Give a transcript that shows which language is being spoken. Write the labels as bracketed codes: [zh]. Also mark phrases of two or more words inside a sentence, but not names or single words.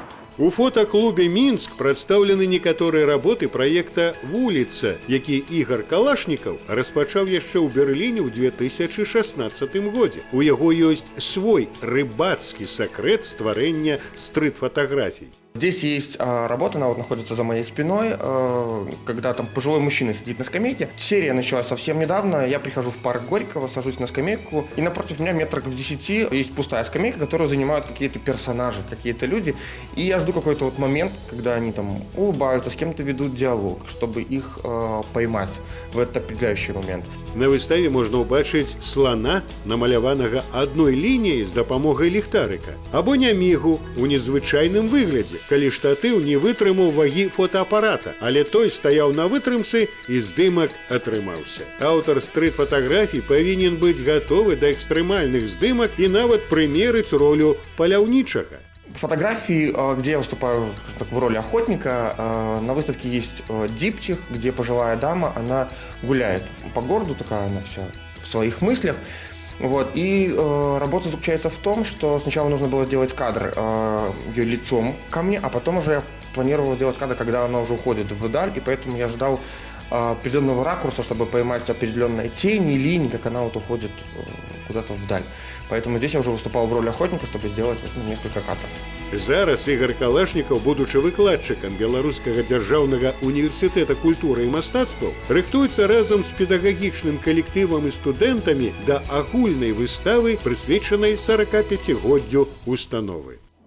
[be] У фотоклубе «Мінск» прадстаўлены некаторыя работы праекта «Вуліца», які Ігор Калашнікаў распачаў яшчэ ў Берліне ў 2016 годзе. У яго ёсць свой рыбацкі сакрэт стварэння стрит-фотографій. [ru] Здесь есть работа, она вот находится за моей спиной, когда там пожилой мужчина сидит на скамейке. Серия началась совсем недавно, я прихожу в парк Горького, сажусь на скамейку, и напротив меня метрах в 10 есть пустая скамейка, которую занимают какие-то персонажи, какие-то люди. И я жду какой-то вот момент, когда они там улыбаются, с кем-то ведут диалог, чтобы их поймать в этот определяющий момент. [be] На выставе можна ўбачыць слана, намаляванага адной лініяй з дапамогай ліхтарыка, або нямігу ў незвычайным выглядзе, калі штатыў не вытрымаў вагі фотоапарата, але той стаяў на вытрымцы і здымак атрымаўся. Аўтар стрит-фатаграфій павінен быць гатовы да экстрэмальных здымак і нават прымерыць ролю паляўнічага. [ru] Фотографии, где я выступаю в роли охотника, на выставке есть диптих, где пожилая дама, она гуляет по городу, такая она вся в своих мыслях. Вот. И работа заключается в том, что сначала нужно было сделать кадр ее лицом ко мне, а потом уже я планировал сделать кадр, когда она уже уходит вдаль, и поэтому я ждал определенного ракурса, чтобы поймать определенные тени, линии, как она вот уходит куда-то вдаль. Поэтому здесь я уже выступал в роли охотника, чтобы сделать несколько кадров. [be] Зараз Ігор Калашнікаў, будучы выкладчыкам Беларускага дзяржаўнага універсітэта культуры і мастацтваў, рыхтуецца разам з педагагічным калектывам і студэнтамі да агульнай выставы, прысвечанай 45-годдзю установы.